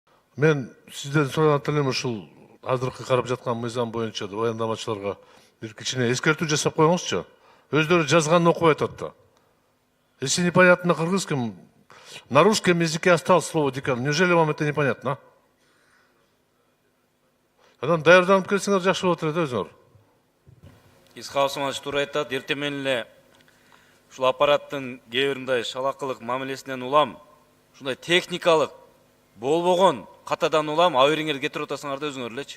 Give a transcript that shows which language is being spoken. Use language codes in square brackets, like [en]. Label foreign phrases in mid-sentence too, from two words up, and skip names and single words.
[ky] Мен сизден сураган элем ушул азыркы карап жаткан мыйзам боюнча баяндамачыларга бир кичине эскертүү жасап коюңузчу. Өздөрү жазганын окубай атат да. [ru] Если непонятно на кыргызском, на русском языке осталось слово декан. Неужели вам это непонятно? [ky] Анан даярданып келсеңер жакшы болот эле да өзүңөр. Исхаусович туура айтат, эртең менен эле ушул аппараттын кээ бир мындай шалакылык мамилесинен улам, ушундай техникалык болбогон катадан улам абериңерди кетирип атасыңар да өзүңөр элечи.